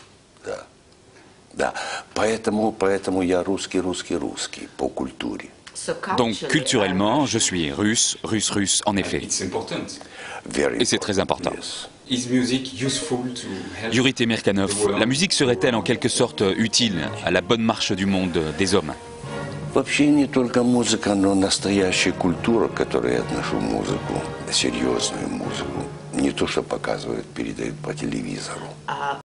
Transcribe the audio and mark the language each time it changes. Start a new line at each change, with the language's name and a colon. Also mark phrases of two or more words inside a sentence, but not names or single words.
French: Donc, culturellement, je suis russe, russe, russe, en effet. Et c'est très important. Yuri Temirkanov, la musique serait-elle en quelque sorte utile à la bonne marche du monde des hommes?
Russian: Вообще не только музыка, но настоящая культура, к которой я отношу музыку, серьезную музыку, не то, что показывают, передают по телевизору.